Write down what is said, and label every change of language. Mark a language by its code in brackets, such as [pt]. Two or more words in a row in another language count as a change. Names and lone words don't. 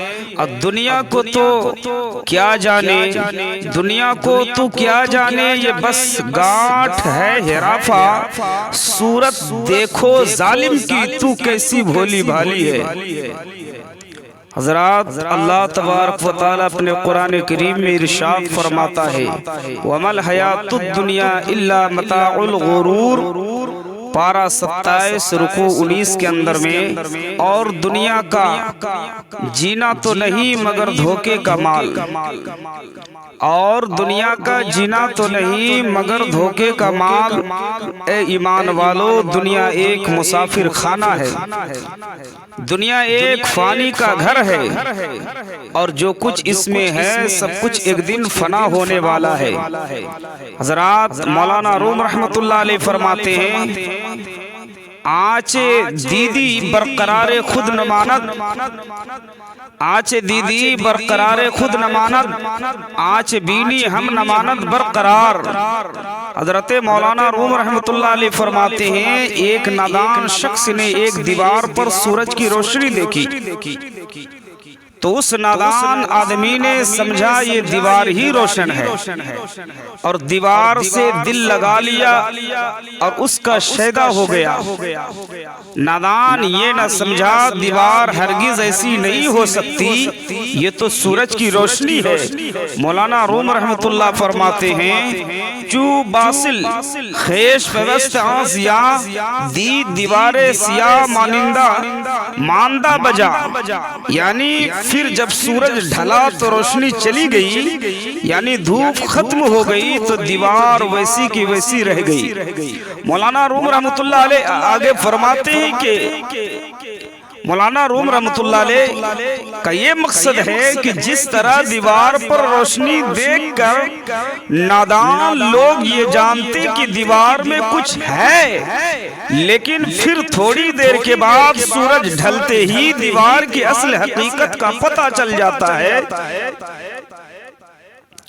[ur] اور دنیا کو تو کیا جانے دنیا کو تو کیا جانے یہ بس گانٹھ ہے ہرافا. صورت دیکھو ظالم کی تو کیسی بھولی بھالی ہے. حضرات اللہ تبارک و تعالی اپنے قرآن کریم میں ارشاد فرماتا ہے [ar] وَمَا الْحَيَاةُ الدُّنْيَا إِلَّا مَتَاعُ الْغُرُورِ. [ur] پارہ 27 رکوع 19 کے اندر میں اور دنیا کا جینا تو نہیں مگر دھوکے کا مال. اور دنیا کا جینا تو نہیں مگر دھوکے کا مال. اے ایمان والو دنیا ایک مسافر خانہ ہے. دنیا ایک فانی کا گھر ہے اور جو کچھ اس میں ہے سب کچھ ایک دن فنا ہونے والا ہے. حضرات مولانا روم رحمت اللہ علیہ فرماتے ہیں [fa] آنچ دیدی برقرار خود نماند. آنچ دیدی برقرار خود نماند. آنچ بینی ہم نماند برقرار. [ur] حضرت مولانا روم رحمت اللہ علیہ فرماتے ہیں ایک نادان شخص نے ایک دیوار پر سورج کی روشنی دیکھی تو اس نادان آدمی نے سمجھا یہ دیوار ہی روشن ہے اور دیوار سے دل لگا لیا اور اس کا شیدا ہو گیا. نادان یہ نہ سمجھا دیوار ہرگز ایسی نہیں ہو سکتی یہ تو سورج کی روشنی ہے. مولانا روم رحمت اللہ فرماتے ہیں [fa] چو باصل خیش پیوست آنزیا دی دیوار سیاہ مانندہ ماندہ بجا. [ur] یعنی پھر جب سورج ڈھلا تو روشنی چلی گئی یعنی دھوپ ختم ہو گئی تو دیوار ویسی کی ویسی رہ گئی. مولانا روم رحمت اللہ علیہ آگے فرماتے ہیں کہ مولانا روم رحمت اللہ علیہ کا یہ مقصد ہے کہ جس طرح دیوار پر روشنی دیکھ کر نادان لوگ یہ جانتے کہ دیوار میں کچھ ہے لیکن پھر تھوڑی دیر کے بعد سورج ڈھلتے ہی دیوار کی اصل حقیقت کا پتہ چل جاتا ہے.